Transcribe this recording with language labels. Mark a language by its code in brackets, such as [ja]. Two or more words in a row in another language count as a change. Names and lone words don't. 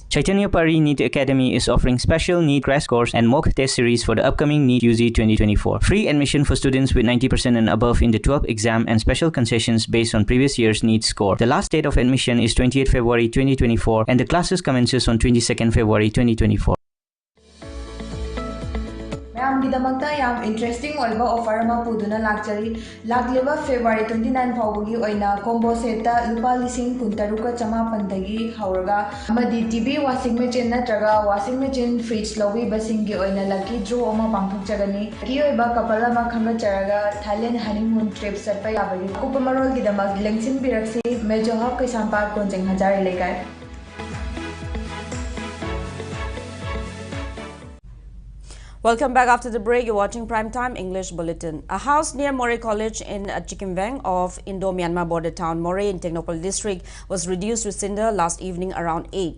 [en] Chaitanya Pari NEET Academy is offering special NEET crash course and mock test series for the upcoming NEET UG 2024. Free admission for students with 90% and above in the 12th exam and special concessions based on previous year's NEET score. The last date of admission is 28 February 2024 and the classes commences on 22nd February 2024. [mni] ꯃꯌꯥꯝꯒꯤꯗꯃꯛꯇ ꯌꯥꯝ ꯏꯟꯇꯔꯦꯁꯇꯤꯡ ꯑꯣꯏꯕ ꯑꯣꯐꯔ ꯑꯃ ꯄꯨꯗꯨꯅ ꯂꯥꯛꯆꯔꯤ ꯂꯥꯛꯂꯤꯕ ꯐꯦꯕ꯭ꯔꯨꯋꯥꯔꯤ 29 ꯐꯥꯎꯕꯒꯤ ꯑꯣꯏꯅ ꯀꯣꯝꯕꯣ ꯁꯦꯠꯇ ꯂꯨꯄꯥ 13,990 ꯍꯧꯔꯒ ꯑꯃꯗꯤ [en] TV washing machine [mni] ꯅꯠꯇ꯭ꯔꯒ [en] washing machine fridge [mni] ꯂꯧꯕꯤꯕꯁꯤꯡꯒꯤ ꯑꯣꯏꯅ ꯂꯛꯀꯤ ꯗ꯭ꯔꯣ ꯑꯃ ꯄꯥꯡꯊꯣꯛꯆꯒꯅꯤ ꯂꯛꯀꯤ ꯑꯣꯏꯕ ꯀꯄꯜ ꯑꯃ ꯈꯟꯒꯠꯆꯔꯒ ꯊꯥꯏꯂꯦꯟ ꯍꯅꯤꯃꯨꯟ ꯇ꯭ꯔꯤꯞ ꯆꯠꯄ ꯌꯥꯕꯒꯤ ꯑꯀꯨꯞꯄ ꯃꯔꯣꯜꯒꯤꯗꯃꯛ ꯂꯦꯡꯁꯤꯟꯕꯤꯔꯛꯁꯤ ꯃꯦꯖꯣ ꯍꯕ ꯀꯩꯁꯥꯝꯄꯥꯠ ꯀꯣꯟꯖꯦꯡ ꯍꯖꯥꯔꯤ ꯂꯩꯀꯥꯏ [en] Welcome back after the break. You're watching Primetime English Bulletin. A house near Morh College in Chikimbang of Indo-Myanmar border town Morh in Technopole district was reduced to cinder last evening around 8.